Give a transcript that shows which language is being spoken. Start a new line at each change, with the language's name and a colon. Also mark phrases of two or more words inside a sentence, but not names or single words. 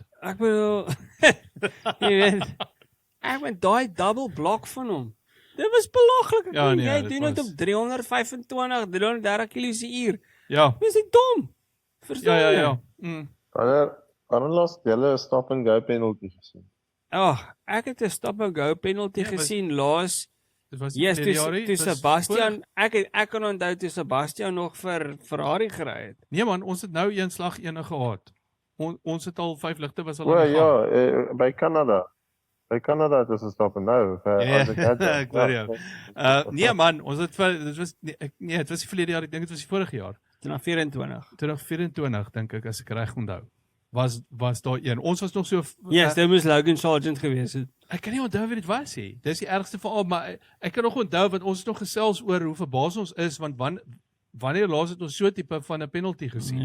Afrikaans: Ek bedoel jy weet, ek met daai
English: double block
Afrikaans: van hom. Dit was belaglik. Ja, nee, jy dit doen dit was- op 325, 330 km/h. Ja. Dis nie dom. Verstaan Ja. jy? Wanneer laas julle 'n
English: stop and go penalty
Afrikaans: gesien? Ek het 'n
English: stop and go penalty
Afrikaans: Ja, gesien laas. Dit was Yes, verlede jaar nie, toe dit was Sebastian, ek kan onthou toe Sebastian nog vir Ferrari gery het. Nee man, ons het nou een slag ene gehad. Ons het al 5 ligte was al O aan die gang. ja, by Canada. By Canada het ons 'n
English: stop and go.
Afrikaans: Ek hoor jou. Nee man, ons het dit was dit was die verlede jaar, ek dink dit was die vorige jaar. 2024. 2024 dink ek as ek reg onthou. Was daar een. Ons was nog so Yes, dit moes Logan Sargent gewees het. Ek kan nie onthou wie dit was nie. Dis die ergste van al, maar ek kan nog onthou want ons het nog gesels oor hoe verbaas ons is want wanneer laas het ons so 'n tipe van 'n penalty gesien?